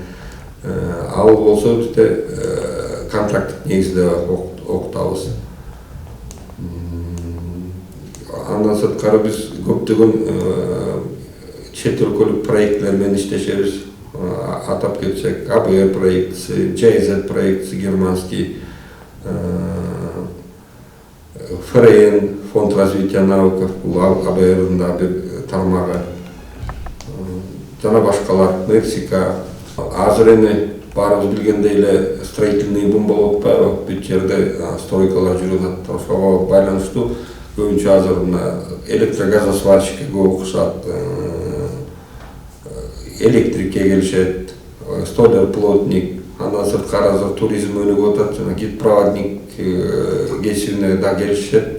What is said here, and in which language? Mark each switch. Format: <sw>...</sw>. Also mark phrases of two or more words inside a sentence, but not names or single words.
<ky>Ал болсо бизде контракттык негизде окутабыз. Андан сырткары биз көптөгөн чет өлкөлүк проектлер менен иштешебиз. Атап кетсек, АБР проектisi, JZ проектisi германский, ФРН,</ky> <ru>Фонд развития наук,</ru> <ky>бул АБРдын да бир тармагы. Жана башкалар, Мексика. Азыр эми баарыбыз билгендей эле</ky> <ru>строительный бум</ru> <ky>болуп атпайбы? Бүт жерде стройкалар жүрүп атат. Ошого байланыштуу көбүнчө азыр электрогазосварщикке көп окушат, электрикке келишет,</ky> <ru>столер плотник,</ru> <ky>андан сырткары азыр туризм өнүгүп атат, жана гидпроводник кесибине да келишет.</ky>